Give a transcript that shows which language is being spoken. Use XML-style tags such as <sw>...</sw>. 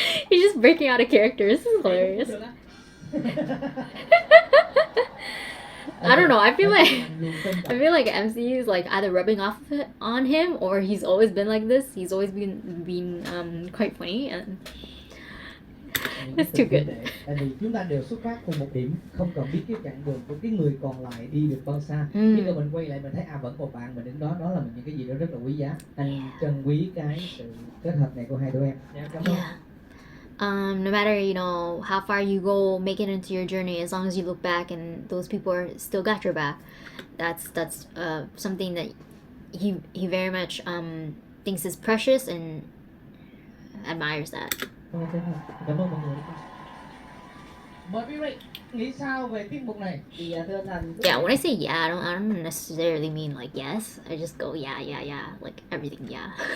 <en>He's just breaking out of character. This is hilarious. I don't know. I feel like MC is like either rubbing off on him, or he's always been like this. He's always been quite funny, and it's too good.</en> <vi>Tại vì chúng ta đều xuất phát từ một điểm, không cần biết cái chặng đường của cái người còn lại đi được bao xa. Khi mà mình quay lại mình thấy vẫn một bạn mình đứng đó, đó là những cái gì đó rất là quý giá. Anh trân quý cái sự kết hợp này của hai đứa em. Cảm ơn.</vi> <en>No matter, you know, how far you go, make it into your journey, as long as you look back and those people are still got your back, that's something that he very much thinks is precious and admires that.</en> <vi>Cảm ơn mọi người. Mời quý vị nghĩ sao về tiết mục này? Thì thưa anh.</vi> <en>Yeah, when I say yeah, I don't necessarily mean like yes. I just go yeah, like everything yeah.</en>